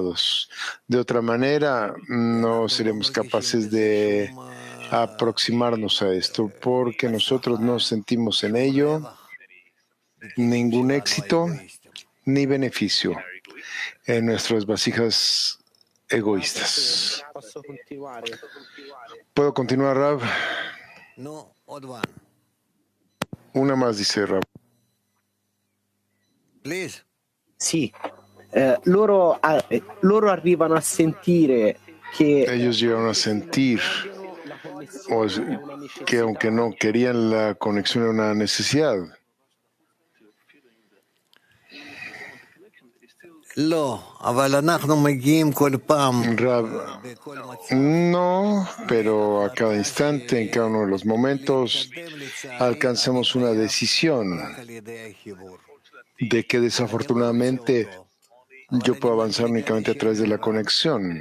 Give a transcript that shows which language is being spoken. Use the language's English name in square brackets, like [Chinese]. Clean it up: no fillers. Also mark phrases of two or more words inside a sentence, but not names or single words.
[Spanish] De otra manera, no seremos capaces de aproximarnos a esto, porque nosotros no sentimos en ello ningún éxito ni beneficio en nuestras vasijas egoístas. ¿Puedo continuar, Rav? Una más, dice Rav. [Italian] Sì, loro arrivano a sentire che [Spanish] ellos llegaron a sentir que aunque no querían la conexión era una necesidad. No, pero a cada instante, en cada uno de los momentos, alcanzamos una decisión de que desafortunadamente yo puedo avanzar únicamente a través de la conexión.